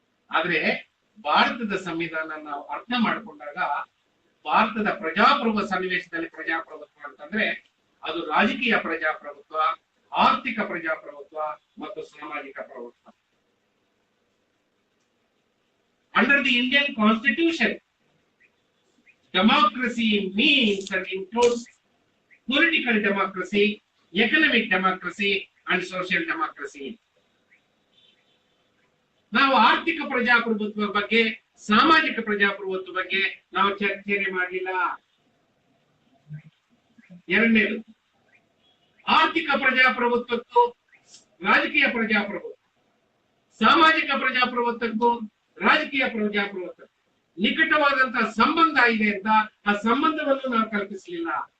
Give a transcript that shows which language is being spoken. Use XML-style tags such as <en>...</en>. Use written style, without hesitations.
<kn>ಆದ್ರೆ ಭಾರತದ ಸಂವಿಧಾನ ನಾವು ಅರ್ಥ ಮಾಡ್ಕೊಂಡಾಗ, ಭಾರತದ ಪ್ರಜಾಪ್ರಭುತ್ವ ಸನ್ನಿವೇಶದಲ್ಲಿ ಪ್ರಜಾಪ್ರಭುತ್ವ ಅಂತಂದ್ರೆ ಅದು ರಾಜಕೀಯ ಪ್ರಜಾಪ್ರಭುತ್ವ, ಆರ್ಥಿಕ ಪ್ರಜಾಪ್ರಭುತ್ವ ಮತ್ತು ಸಾಮಾಜಿಕ ಪ್ರಭುತ್ವ.</kn> <en>Under the Indian Constitution, democracy means and includes political democracy, economic democracy and social democracy.</en> <kn>ನಾವು ಆರ್ಥಿಕ ಪ್ರಜಾಪ್ರಭುತ್ವ ಬಗ್ಗೆ, ಸಾಮಾಜಿಕ ಪ್ರಜಾಪ್ರಭುತ್ವ ಬಗ್ಗೆ ನಾವು ಚರ್ಚೆನೆ ಮಾಡಲಿಲ್ಲ. ಎರಡನೇದು, ಆರ್ಥಿಕ ಪ್ರಜಾಪ್ರಭುತ್ವಕ್ಕೂ ರಾಜಕೀಯ ಪ್ರಜಾಪ್ರಭುತ್ವ, ಸಾಮಾಜಿಕ ಪ್ರಜಾಪ್ರಭುತ್ವಕ್ಕೂ ರಾಜಕೀಯ ಪ್ರಜಾಪ್ರಭುತ್ವ ನಿಕಟವಾದಂತಹ ಸಂಬಂಧ ಇದೆ ಅಂತ ಆ ಸಂಬಂಧವನ್ನು ನಾವು ಕಲ್ಪಿಸಲಿಲ್ಲ.</kn>